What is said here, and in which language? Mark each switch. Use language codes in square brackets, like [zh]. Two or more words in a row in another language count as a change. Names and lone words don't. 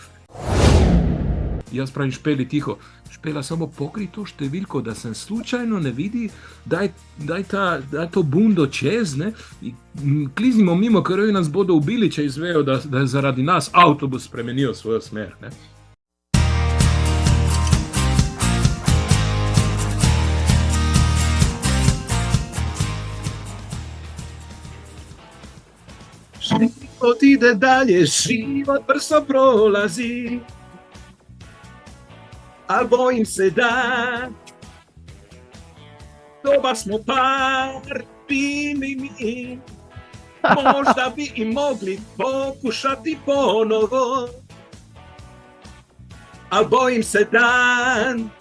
[sl] Jaz pravim Špeli tiho, Špela, samo pokri to številko, da sem slučajno ne vidi, daj to bundo čez, ne? Kliznimo mimo, ker nas bodo ubili, če izvejo, da je zaradi nas avtobus spremenil svojo smer, ne? [hr] Život ide dalje, život brzo prolazi, al bojim se da dobar smo par bili mi, možda bi i mogli pokušati ponovo, al bojim se da